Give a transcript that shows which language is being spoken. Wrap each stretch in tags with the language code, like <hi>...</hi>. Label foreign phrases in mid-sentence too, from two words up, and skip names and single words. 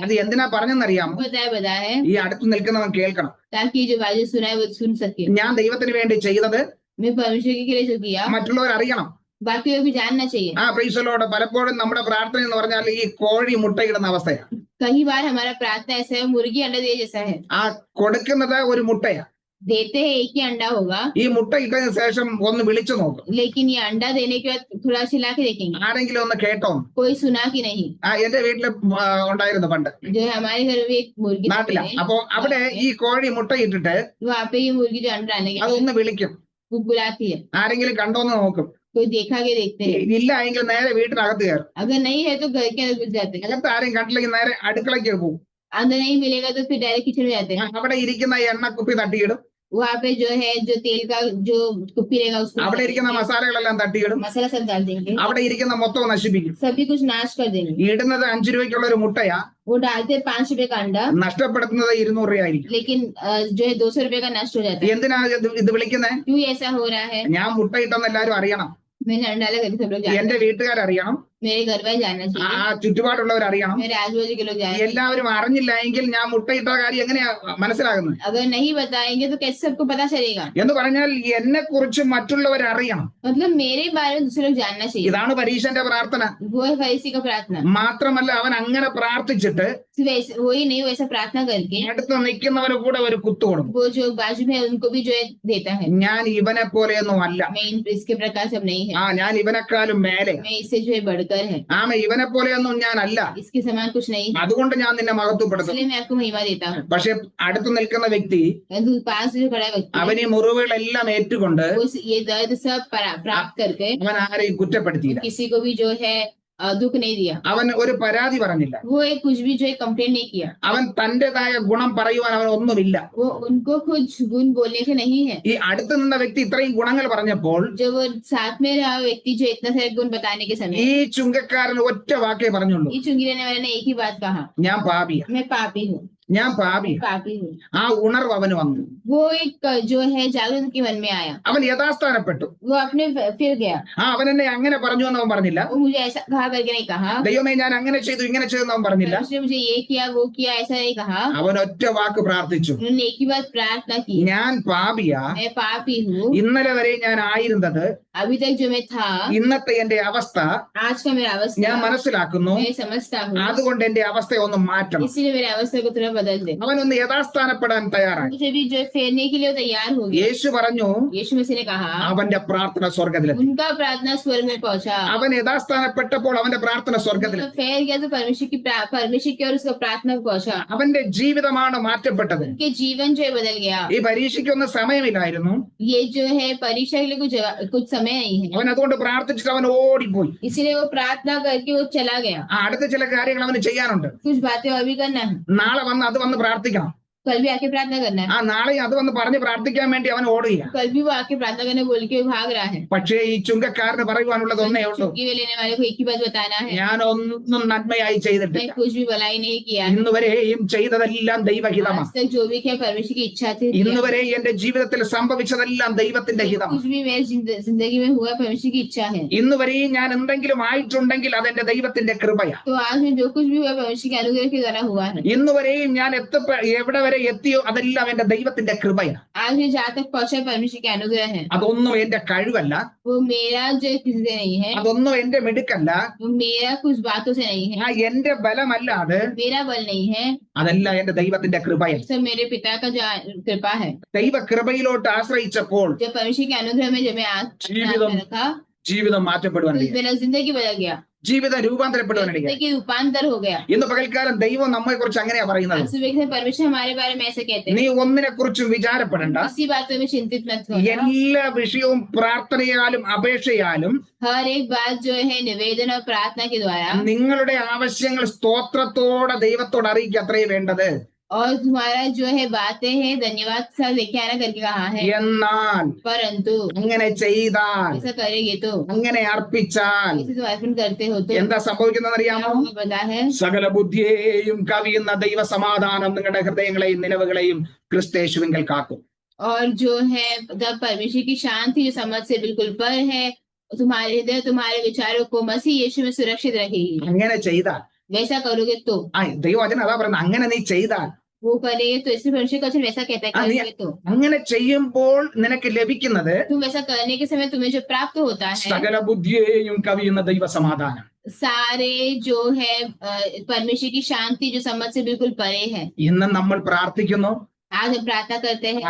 <ml>അത് എന്തിനാ പറഞ്ഞെന്നറിയാമോ?</ml> <hi>बताया है</hi> <ml>ഈ അടുത്ത് നിൽക്കുന്നവൻ കേൾക്കണം.</ml> <hi>ताकि जो बाजू सुना है वो सुन सके।</hi> <ml>ഞാൻ ദൈവത്തിന് വേണ്ടി ചെയ്തത്</ml> <hi>मैं परमेश्वर के लिए जो किया</hi> <ml>മറ്റുള്ളവർ അറിയണം.</ml> <hi>बाकी को भी जानना चाहिए।</hi> <en>Praise the Lord.</en> <ml>പലപ്പോഴും നമ്മുടെ പ്രാർത്ഥന എന്ന് പറഞ്ഞാൽ ഈ കോഴി മുട്ടയിടുന്ന അവസ്ഥയാണ്.</ml> <hi>कई बार हमारा प्रार्थना ऐसा है, मुर्गी अंडा दिए जैसा है।</hi> <ml>ആ കൊടുക്കുന്നത് ഒരു മുട്ടയാ.</ml> <hi>देते हैं एक ही अंडा होगा,</hi> <ml>ഈ മുട്ട ഇട്ടതിന് ശേഷം ഒന്ന് വിളിച്ചു നോക്കും,</ml> <hi>लेकिन ये अंडा देने के बाद थोड़ा चिल्ला के देखेंगे</hi> <ml>ആരെങ്കിലും ഒന്ന് കേട്ടോ.</ml> <hi>कोई सुना कि नहीं।</hi> <ml>എന്റെ വീട്ടില് ഉണ്ടായിരുന്നു പണ്ട്</ml> <hi>जो है हमारे घर में एक मुर्गी</hi> <ml>നാട്ടില. അപ്പൊ അവിടെ ഈ കോഴി മുട്ട ഇട്ടിട്ട്</ml> <hi>वहाँ पे ये मुर्गी जो अंडा डालने के</hi> <ml>അതൊന്ന് വിളിക്കും,</ml> <hi>वो बुलाती है,</hi> <ml>ആരെങ്കിലും കണ്ടോന്ന് നോക്കും.</ml> <hi>कोई देखा के देखते हैं,</hi> <ml>ഇല്ല എങ്കിൽ നേരെ വീട്ടിനകത്ത് കയറും.</ml> <hi>अगर नहीं है तो घर के अंदर घुस जाते हैं,</hi> <ml>അകത്ത് ആരെയും കണ്ടില്ലെങ്കിൽ നേരെ അടുക്കളയ്ക്ക് പോകും.</ml> <hi>अंदर नहीं मिलेगा तो फिर</hi> <en>direct kitchen</en> <hi>में जाते हैं।</hi> <ml>അവിടെ ഇരിക്കുന്ന എണ്ണ കുപ്പി തട്ടിയിടും,</ml> <hi>वहाँ पे जो है जो तेल का जो कुप्पी रहेगा उसको</hi> <ml>അവിടെ ഇരിക്കുന്ന മസാലകളെല്ലാം തട്ടിയിടും,</ml> <hi>मसाला सब डाल देंगे,</hi> <ml>അവിടെ ഇരിക്കുന്ന മൊത്തം നശിപ്പിക്കും.</ml> <hi>सभी कुछ नाश कर देंगे।</hi> <ml>ഇടുന്നത് 5 രൂപയ്ക്കുള്ള ഒരു മുട്ടയാ,</ml> <hi>वो डालते हैं 5 रुपए का अंडा,</hi> <ml>നഷ്ടപ്പെടുത്തുന്നത് 200 രൂപയായിരിക്കും.</ml> <hi>लेकिन जो है 200 रुपए का नष्ट हो जाता है।</hi> <ml>എന്തിനാ ഇത് വിളിക്കുന്നത്?</ml> <hi>क्यों ऐसा हो रहा है?</hi> <ml>ഞാൻ മുട്ട ഇട്ടെന്ന് എല്ലാവരും അറിയണം,</ml> <hi>मैंने अंडा डाला करके सब लोग</hi> <ml>എന്റെ</ml> <hi>जानते हैं,</hi> <ml>വീട്ടുകാരറിയണം,</ml> <hi>मेरे घर वाले जानना चाहिए,</hi> <ml>ചുറ്റുപാടുള്ളവർ അറിയണം.</ml> <hi>मेरे आजू बाजू के लोग जानना।</hi> <ml>എല്ലാവരും അറിഞ്ഞില്ല എങ്കിൽ ഞാൻ മുട്ടയിട്ട കാര്യം എങ്ങനെയാ മനസ്സിലാകുന്നത്?</ml> <hi>अगर नहीं बताएंगे तो कैसे सबको पता चलेगा?</hi> <ml>എന്ന് പറഞ്ഞാൽ എന്നെ കുറിച്ച് മറ്റുള്ളവർ അറിയണം.</ml> <hi>मतलब मेरे बारे में दूसरे लोग जानना चाहिए।</hi> <ml>ഇതാണ് പരീശന്റെ പ്രാർത്ഥന.</ml> <hi>वो है फरीसी का प्रार्थना।</hi> <ml>മാത്രമല്ല അവൻ അങ്ങനെ പ്രാർത്ഥിച്ചിട്ട്</ml> <hi>वही नहीं, वैसा प्रार्थना करके</hi> <ml>അടുത്ത് നിൽക്കുന്നവന് കൂടെ ഒരു കുത്തു കൊടുക്കും.</ml> <hi>वो जो बाजू में है उनको भी जो है देता है।</hi> <ml>ഞാൻ ഇവനെ പോലെയൊന്നും അല്ല,</ml> <hi>मैं इसके प्रकार सब नहीं है,</hi> <ml>ഞാൻ ഇവനെക്കാളും മേലെ,</ml> <hi>मैं इससे जो है बढ़कर है,</hi> <ml>ഇവനെ പോലെയൊന്നും ഞാൻ അല്ല,</ml> <hi>इसके समान कुछ नहीं है,</hi> <ml>അതുകൊണ്ട് ഞാൻ നിന്നെ മഹത്വപ്പെടുത്തും.</ml> <hi>इसलिए मैं आपको महिमा देता हूँ।</hi> <ml>പക്ഷെ അടുത്ത് നിൽക്കുന്ന വ്യക്തി</ml> <hi>पास जो खड़ा व्यक्ति</hi> <ml>അവൻ ഈ മുറിവുകളെല്ലാം ഏറ്റുകൊണ്ട്</ml> <hi>वो ये दर्द सब प्राप्त करके</hi> <ml>അവൻ ആരെയും കുറ്റപ്പെടുത്തിയില്ല,</ml> <hi>किसी को भी जो है दुख नहीं दिया,</hi> <ml>അവൻ ഒരു പരാതി പറഞ്ഞില്ല,</ml> <hi>वो एक कुछ भी जो है कंप्लेन नहीं किया,</hi> <ml>അവൻ തന്റേതായ ഗുണം പറയുവാൻ അവൻ ഒന്നുമില്ല.</ml> <hi>वो उनको कुछ गुण बोलने के नहीं है।</hi> <ml>ഈ അടുത്ത് നിന്ന വ്യക്തി ഇത്രയും ഗുണങ്ങൾ പറഞ്ഞപ്പോൾ</ml> <hi>जो वो साथ में रहा व्यक्ति जो इतना सारे गुण बताने के समय</hi> <ml>ഈ ചുങ്കക്കാരൻ ഒറ്റ വാക്കേ പറഞ്ഞുള്ളൂ,</ml> <hi>ये चुंगी रहने वाले ने एक ही बात कहा,</hi> <ml>ഞാൻ പാപിയാ,</ml> <hi>मैं पापी हूँ,</hi> <ml>ഞാൻ പാപിയാ.</ml> <hi>पापी हूँ।</hi> <ml>ആ ഉണർവ് അവന് വന്നു.</ml> <hi>वो एक जो है जागृत के मन में आया,</hi> <ml>അവൻ യഥാസ്ഥാനപ്പെട്ടു.</ml> <hi>वो अपने फिर गया,</hi> <ml>അവൻ എന്നെ അങ്ങനെ പറഞ്ഞു എന്ന് അവൻ പറഞ്ഞില്ല.</ml> <hi>वो मुझे ऐसा कहा करके नहीं कहा,</hi> <ml>ദൈവമേ ഞാൻ അങ്ങനെ ചെയ്തു ഇങ്ങനെ ചെയ്തു എന്ന് അവൻ പറഞ്ഞില്ല.</ml> <hi>उसने मुझे ये किया वो किया ऐसा नहीं कहा,</hi> <ml>അവൻ ഒറ്റ വാക്ക് പ്രാർത്ഥിച്ചു,</ml> <hi>उन्होंने एक ही बात प्रार्थना की,</hi> <ml>ഞാൻ പാപിയാ,</ml> <hi>मैं पापी हूँ,</hi> <ml>ഇന്നലെ വരെ ഞാൻ ആയിരുന്നത്,</ml> <hi>अभी तक जो मैं था,</hi> <ml>ഇന്നത്തെ എന്റെ അവസ്ഥ</ml> <hi>आज का मेरा</hi> <ml>ഞാൻ</ml> <hi>अवस्था</hi> <ml>മനസ്സിലാക്കുന്നു,</ml> <hi>मैं समझता हूँ,</hi> <ml>അതുകൊണ്ട് എന്റെ അവസ്ഥയെ ഒന്ന് മാറ്റണം.</ml> <hi>इसीलिए मेरे अवस्था को थोड़ा बदल दे।</hi> <ml>അവനൊന്ന് യഥാസ്ഥാനപ്പെടാൻ തയ്യാറായി.</ml> <hi>मुझे भी जो है फेरने के लिए वो तैयार हो गया।</hi> <ml>യേശു പറഞ്ഞു,</ml> <hi>यीशु मसीह ने कहा,</hi> <ml>അവന്റെ പ്രാർത്ഥന സ്വർഗത്തിലെത്തി.</ml> <hi>उनका प्रार्थना स्वर्ग में पहुंचा।</hi> <ml>അവൻ യഥാസ്ഥാനപ്പെട്ടപ്പോൾ അവന്റെ പ്രാർത്ഥന സ്വർഗത്തിലെത്തി.</ml> <hi>फेर गया तो परमेश्वर की और उसका प्रार्थना पहुंचा,</hi> <ml>അവന്റെ ജീവിതമാണ് മാറ്റപ്പെട്ടത്.</ml> <hi>उनके जीवन जो है बदल गया।</hi> <ml>ഈ പരീക്ഷയ്ക്കൊന്നും സമയമില്ലായിരുന്നു.</ml> <hi>ये जो है परीक्षा के लिए कुछ समय नहीं है,</hi> <ml>അവൻ അതുകൊണ്ട് പ്രാർത്ഥിച്ചിട്ട് അവൻ ഓടിപ്പോയി.</ml> <hi>इसलिए वो प्रार्थना करके वो चला गया।</hi> <ml>അടുത്ത ചില കാര്യങ്ങൾ അവന് ചെയ്യാനുണ്ട്.</ml> <hi>कुछ बातें और भी करना है,</hi> <ml>നാളെ വന്ന് അത് വന്ന് പ്രാർത്ഥിക്കണം.</ml> <hi>कल भी आके प्रार्थना करना है,</hi> <ml>നാളെ അത് വന്ന് പറഞ്ഞ് പ്രാർത്ഥിക്കാൻ വേണ്ടി അവൻ ഓടുകയാണ്.</ml> <hi>कल भी वो आके प्रार्थना करने बोल के भाग रहा है।</hi> <ml>പക്ഷേ ഈ ചുങ്കക്കാരന് പറയുവാനുള്ളത് ഒന്നേ ഉള്ളൂ,</ml> <hi>छुट्टी में लेने वाले को एक ही बात बताना है,</hi> <ml>ഞാൻ ഒന്നും നന്മയായി</ml> <hi>मैं</hi> <ml>ചെയ്തിട്ടില്ല,</ml> <hi>कुछ भी भलाई नहीं किया है,</hi> <ml>ഇന്നുവരെയും ചെയ്തതെല്ലാം ദൈവഹിതമാണ്.</ml> <hi>आज तक जो भी किया परमेश्वर की इच्छा थी किया।</hi> <ml>ഇന്നുവരെ എന്റെ ജീവിതത്തിൽ സംഭവിച്ചതെല്ലാം ദൈവത്തിന്റെ ഹിതമാണ്.</ml> <hi>कुछ भी मेरी जिंदगी में हुआ परमेश्वर की इच्छा है,</hi> <ml>ഇന്നുവരെയും ഞാൻ എന്തെങ്കിലും ആയിട്ടുണ്ടെങ്കിൽ അതെന്റെ ദൈവത്തിന്റെ കൃപയാണ്.</ml> <hi>तो आज में जो कुछ भी हुआ परमेश्वर के अनुग्रह के द्वारा हुआ है।</hi> <ml>ഇന്നുവരെയും ഞാൻ എവിടെ വരെ എത്തിയോ അതെല്ലാം എന്റെ ദൈവത്തിന്റെ കൃപയാണ്.</ml> <hi>आज में जहाँ तक पहुंचा परमेश्वर के अनुग्रह है,</hi> <ml>അതൊന്നും എന്റെ കഴിവല്ല,</ml> <hi>वो मेरा जो किसी से नहीं है,</hi> <ml>അതൊന്നും എന്റെ മിടുക്കല്ല,</ml> <hi>वो मेरा कुछ बातों से नहीं है,</hi> <ml>എന്റെ ബലമല്ലാതെ,</ml> <hi>मेरा बल नहीं है,</hi> <ml>അതെല്ലാം എന്റെ ദൈവത്തിന്റെ കൃപയാണ്.</ml> <hi>सब मेरे पिता का जो कृपा है।</hi> <ml>ദൈവ കൃപയിലോട്ട് ആശ്രയിച്ചപ്പോൾ</ml> <hi>जब परमेश्वर के अनुग्रह में जब मैं</hi> <ml>ജീവിതം</ml> <hi>रखा</hi> <ml>ജീവിതം</ml> <hi>तो</hi> <ml>മാറ്റപ്പെടുവാനിടയായി.</ml> <hi>मेरा जिंदगी बदल गया,</hi> <ml>ജീവിതം രൂപാന്തരപ്പെടുവാനിടയായി.</ml> <hi>जिंदगी रूपांतर हो गया।</hi> <ml>ഇന്ന് പകൽക്കാലം ദൈവം നമ്മെ കുറിച്ച് അങ്ങനെയാ പറയുന്നത്.</ml> <hi>आज सुबह से परमेश्वर हमारे बारे में ऐसे कहते</hi> <ml>നീ</ml> <hi>हैं,</hi> <ml>ഒന്നിനെ കുറിച്ചും വിചാരപ്പെടണ്ട,</ml> <hi>किसी बात में चिंतित मत हो,</hi> <ml>എല്ലാ വിഷയവും പ്രാർത്ഥനയാലും അപേക്ഷയാലും</ml> <hi>हर एक बात जो है निवेदन और प्रार्थना के द्वारा</hi> <ml>നിങ്ങളുടെ ആവശ്യങ്ങൾ സ്തോത്രത്തോടെ ദൈവത്തോട് അറിയിക്കുക, അത്രേ വേണ്ടത്.</ml> <hi>और तुम्हारा जो है बातें हैं धन्यवाद के साथ लेके आना करके कहा है,</hi> <ml>എന്നാൽ</ml> <hi>परंतु</hi> <ml>അങ്ങനെ ചെയ്താൽ,</ml> <hi>ऐसा करेंगे तो,</hi> <ml>അങ്ങനെ അർപ്പിച്ചാൽ</ml> <hi>ऐसे तुम अर्पण करते हो तो</hi> <ml>എന്താ സംഭവിക്കുന്നത്</ml> <hi>क्या</hi> <ml>അറിയാമോ?</ml> <hi>होगा पता है?</hi> <ml>സകല ബുദ്ധിയെയും കവിയുന്ന ദൈവ സമാധാനം നിങ്ങളുടെ ഹൃദയങ്ങളെയും നിലവുകളെയും ക്രിസ്തേശുവിങ്കൽ കാക്കും.</ml> <hi>और जो है जब परमेश्वर की शांति जो समझ से बिल्कुल पर है, तुम्हारे हृदय तुम्हारे विचारों को मसीह यीशु में सुरक्षित रखेगी।</hi> <ml>അങ്ങനെ ചെയ്താൽ,</ml> <hi>वैसा करोगे तो,</hi> <ml>ദൈവവചനം അതാ പറയുന്നത്, അങ്ങനെ നീ ചെയ്താൽ,</ml> <hi>वो करेंगे तो, इसलिए परमेश्वर का वचन वैसा कहता है करेंगे तो,</hi> <ml>അങ്ങനെ ചെയ്യുമ്പോൾ നിനക്ക് ലഭിക്കുന്നത്</ml> <hi>तुम वैसा करने के समय तुम्हें जो प्राप्त होता है,</hi> <ml>സകല ബുദ്ധിയെയും കവിയുന്ന ദൈവ സമാധാനം.</ml> <hi>सारे जो है परमेश्वर की शांति जो समझ से बिल्कुल परे है।</hi> <ml>ഇന്ന് നമ്മൾ പ്രാർത്ഥിക്കുന്നു,</ml> <hi>आज हम प्रार्थना करते हैं,</hi>